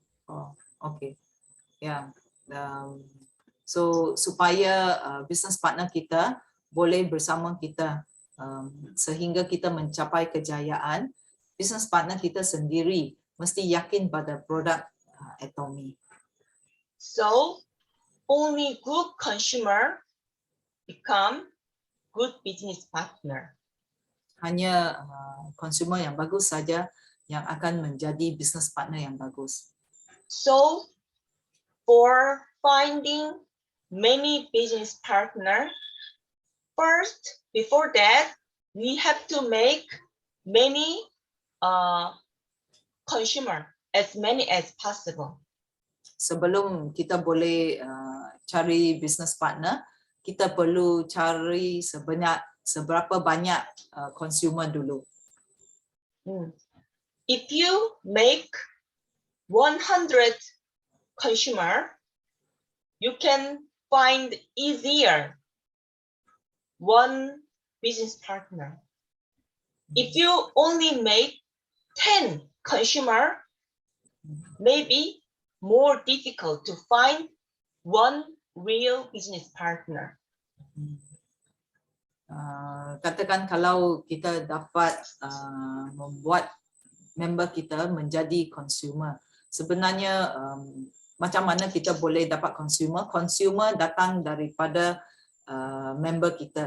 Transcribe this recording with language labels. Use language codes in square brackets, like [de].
[en] Oh, okay. Yeah. [ms] So supaya business partner kita boleh bersama kita sehingga kita mencapai kejayaan, business partner kita sendiri mesti yakin pada produk Atomy. [en] So only good consumer become good business partner. [ms] Hanya consumer yang bagus saja yang akan menjadi business partner yang bagus. [en] So for finding many business partner, first, before that, we have to make many consumer, as many as possible. [ms] Sebelum kita boleh cari business partner, kita perlu cari seberapa banyak consumer dulu. [en] If you make 100 consumer, you can find easier one business partner. If you only make 10 consumer, maybe more difficult to find one real business partner. [ms] Katakan kalau kita dapat membuat member kita menjadi consumer, sebenarnya macam mana kita boleh dapat consumer datang daripada member kita.